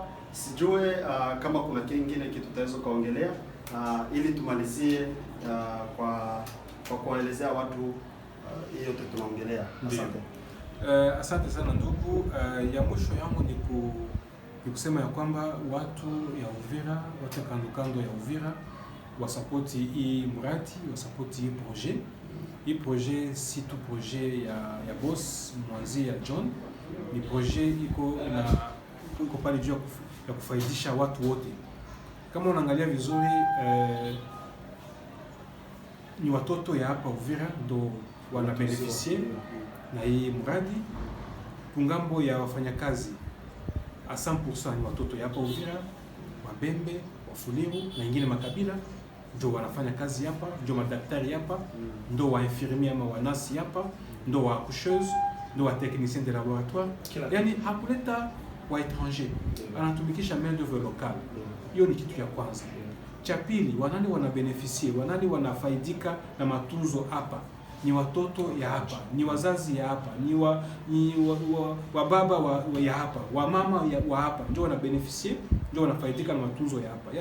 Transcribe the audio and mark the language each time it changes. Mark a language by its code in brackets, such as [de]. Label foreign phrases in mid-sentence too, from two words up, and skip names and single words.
[sw] Sijue kama kuna kingine kitu tutaweza kuongelea ili tumalizie kwa kuelezea watu hiyo tunaongelea. Asante. Asante sana ndugu. Ya mwisho yangu ni kusema ya kwamba watu ya Uvira, watu kando ya Uvira wasapoti hii mradi, wasapoti hii projet. Hii projet si tu projet ya boss Mwanzia John, ni projet iko pale juu ya kufaidisha watu wote. Kama unaangalia vizuri, ni watoto ya hapa Uvira ndo wanabeneficie na hii mradi. Kungambo ya wafanyakazi a 100% ni watoto ya hapa Uvira, Wabembe, Wafuliru na ingine makabila ndio wanafanya kazi hapa, ndio madaktari hapa, ndio wa infirmier ama wanasi hapa, ndio wa coucheuse, ndio wa [fr] technicien de laboratoire. [sw] Yani hakuleta wa étranger, anatumikisha [fr] main d'oeuvre locale. [sw] Hiyo ni kitu ya kwanza. Cha pili, wanani wanabeneficie, wanani wanafaidika na matunzo hapa? Ni watoto ya hapa, ni wazazi ya hapa, ni baba ya hapa, wa mama wa hapa, ndio wanabeneficie, ndio wanafaidika na matunzo ya hapa.